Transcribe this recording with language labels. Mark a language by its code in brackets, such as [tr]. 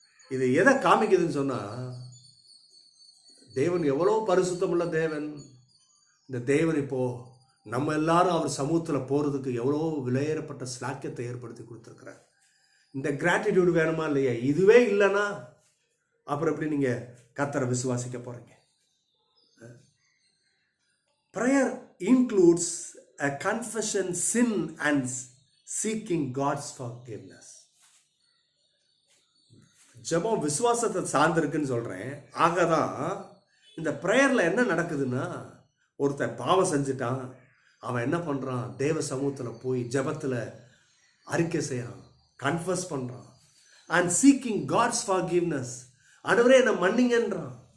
[ta] இது எதை காமிக்குதுன்னு சொன்னால், தேவன் எவ்வளோ பரிசுத்தமுள்ள தேவன். இந்த தேவன் இப்போது நம்ம எல்லாரும் அவர் சமூகத்தில் போகிறதுக்கு எவ்வளோ விலையேறப்பட்ட ஸ்லாக்கியத்தை ஏற்படுத்தி கொடுத்துருக்குறார். இந்த கிராட்டிடியூடு வேணுமா இல்லையா? இதுவே இல்லைன்னா அப்புறம் எப்படி நீங்கள் கர்த்தரை விசுவாசிக்க போகிறீங்க? [en] Prayer includes a confession, sin and seeking God's forgiveness. [ta] ஜெபம் விசுவாசத்தை சார்ந்திருக்குன்னு சொல்கிறேன். ஆகதான் இந்த ப்ரேயரில் என்ன நடக்குதுன்னா, ஒருத்தன் பாவம் செஞ்சுட்டான், அவன் என்ன பண்ணுறான், தேவ சமூகத்தில் போய் ஜெபத்தில் அறிக்கை செய்கிறான், கன்ஃபஸ் பண்ணுறான். [en] and seeking God's forgiveness, [ta] ஆண்டவரே என்னை மன்னிங்கன்றான்.